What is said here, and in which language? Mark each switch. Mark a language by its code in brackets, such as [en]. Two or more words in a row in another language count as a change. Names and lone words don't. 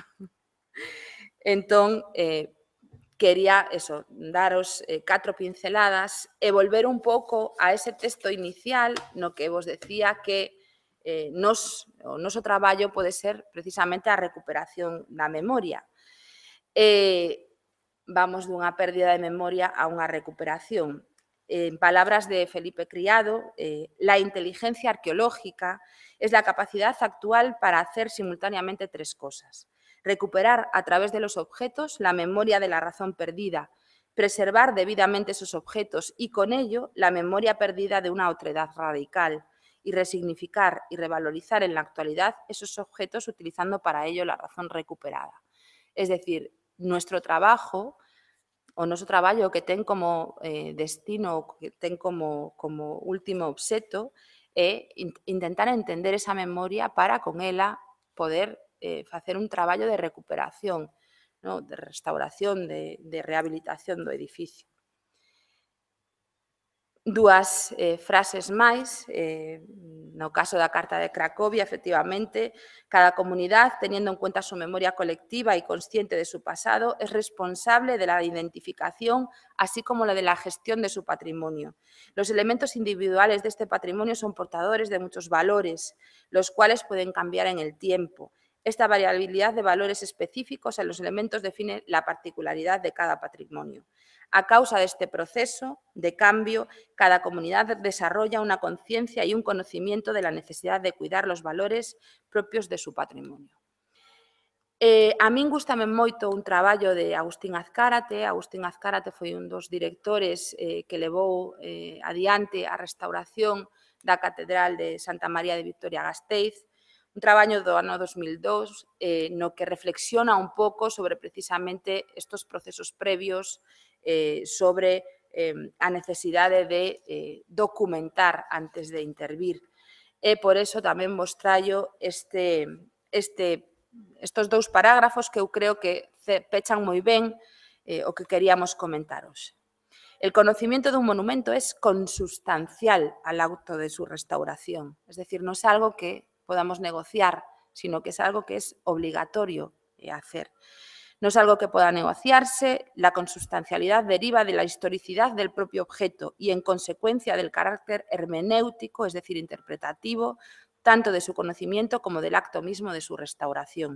[gl] Entón, quería daros 4 pinceladas e volver un pouco a ese texto inicial no que vos decía que o noso traballo pode ser precisamente a recuperación da memoria. Vamos dunha pérdida de memoria a unha recuperación. [es] En palabras de Felipe Criado, la inteligencia arqueológica es la capacidad actual para hacer simultáneamente 3 cosas: recuperar a través de los objetos la memoria de la razón perdida, preservar debidamente esos objetos y con ello la memoria perdida de una otredad radical, y resignificar y revalorizar en la actualidad esos objetos utilizando para ello la razón recuperada. Es decir, nuestro trabajo, [gl] o noso traballo que ten como destino, que ten como último obxecto, é intentar entender esa memoria para con ela poder facer un traballo de recuperación, de restauración, de rehabilitación do edificio. Dúas frases máis, no caso da Carta de Cracovia, efectivamente, [es] cada comunidad, teniendo en cuenta su memoria colectiva y consciente de su pasado, es responsable de la identificación, así como la de la gestión de su patrimonio. Los elementos individuales de este patrimonio son portadores de muchos valores, los cuales pueden cambiar en el tiempo. Esta variabilidad de valores específicos en los elementos define la particularidad de cada patrimonio. A causa de este proceso de cambio, cada comunidad desarrolla una conciencia y un conocimiento de la necesidad de cuidar los valores propios de su patrimonio. [gl] A min gústame moito un traballo de Agustín Azcárate. Agustín Azcárate foi un dos directores que levou adiante a restauración da Catedral de Santa María de Vitoria-Gasteiz, un traballo do ano 2002 no que reflexiona un pouco sobre precisamente estes procesos previos, sobre a necesidade de documentar antes de intervir. E por eso tamén vos traio estes dous parágrafos que eu creo que pechan moi ben o que queríamos comentaros. [es] El conocimiento de un monumento es consustancial al acto de su restauración, es decir, no es algo que podamos negociar, sino que es algo que es obligatorio hacer. No es algo que pueda negociarse, la consustancialidad deriva de la historicidad del propio objeto y, en consecuencia, del carácter hermenéutico, es decir, interpretativo, tanto de su conocimiento como del acto mismo de su restauración.